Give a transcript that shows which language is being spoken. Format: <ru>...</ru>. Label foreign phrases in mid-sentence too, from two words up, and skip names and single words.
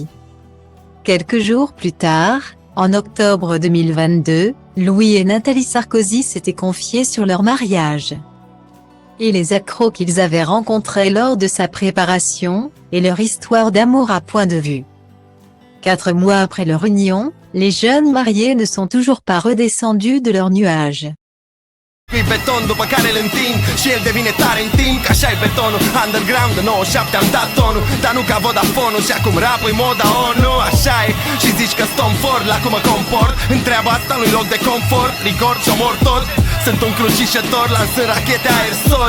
<fr>Quelques jours plus tard, en octobre 2022, Louis et Nathalie Sarkozy s'étaient confiés sur leur mariage. Et les accros qu'ils avaient rencontrés lors de sa préparation, et leur histoire d'amour à point de vue. 4 mois après leur union, les jeunes mariés ne sont toujours pas redescendus de leur nuage.</fr> <ro>Beton după care îl întind și el devine tare în timp. Așa-i betonul, underground de 97 am dat tonul, dar nu ca Vodafone-ul. Și acum rap-ul moda ONU, așa e. Și zici că stom fort la cum mă comport. Întreaba asta nu-i loc de confort, record și omor tot. Sunt un crucișător, lansând rachete aerosol.</ro>